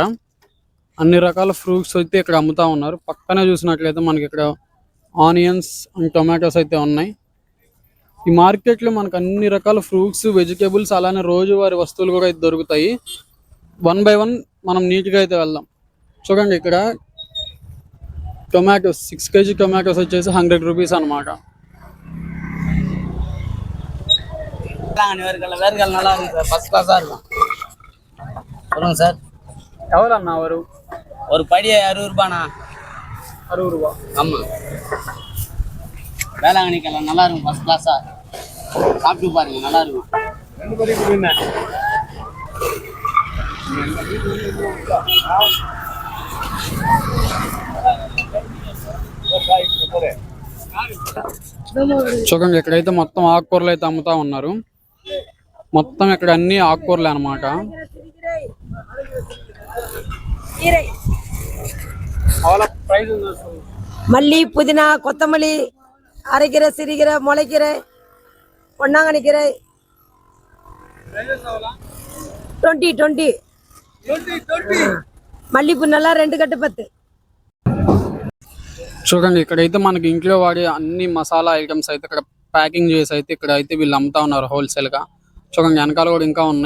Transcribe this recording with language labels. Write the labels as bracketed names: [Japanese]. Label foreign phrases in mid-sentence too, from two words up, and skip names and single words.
[Telugu] అన్ని రకాల ఫ్రూట్స్ అయితే ఇక్కడ అమ్ముతా ఉన్నారు. పక్కనే చూసినట్లయితే మనకి ఇక్కడ [English] onions and tomatoes [Telugu] అయితే ఉన్నాయి. ఈ మార్కెట్లో మనకు అన్ని రకాల [English] fruits, vegetables, [Telugu] అలానే రోజువారీ వస్తువులు కూడా అయితే దొరుకుతాయి. 1 by 1 మనం నీట్గా అయితే వెళ్దాం. చూడండి, ఇక్కడ టొమాటోస్ 6 kg టొమాటోస్ వచ్చేసి 100 రూపీస్ అనమాట. [Tamil] நல்லா இருக்கு சார், [English] first class [Tamil] இருக்கும். சொல்லுங்க சார், எவ்வளோண்ணா வரும்? ஒரு படி 60 ரூபாண்ணா. 60 ரூபா. ஆமா, வேளாங்கண்ணிக்கெல்லாம் நல்லா இருக்கும், [English] first class. [Tamil] சாப்பிட்டு பாருங்க, நல்லா இருக்கும். 2 படி கொடுங்க. [Telugu] చూడండి, ఇక్కడైతే మొత్తం ఆకుకూరలు అయితే అమ్ముతా ఉన్నారు. మొత్తం ఇక్కడ అన్ని ఆకుకూరలే అనమాట. [Tamil] மல்லி, புதினா, கொத்தமல்லி, அரைக்கீரை, சிறுகீரை, முளைக்கீரை, பொன்னாங்கண்ணி கீரை 20. மல்லிப்பூ நல்ல 2 கட்டு 10. [Telugu] చూడండి, ఇక్కడైతే మనకి ఇంట్లో వాడే అన్ని మసాలా ఐటమ్స్ అయితే ఇక్కడ ప్యాకింగ్ చేసి అయితే ఇక్కడ అయితే వీళ్ళు అమ్ముతా ఉన్నారు హోల్సేల్ గా. చూడండి, వెనకాల కూడా ఇంకా ఉన్నాయి.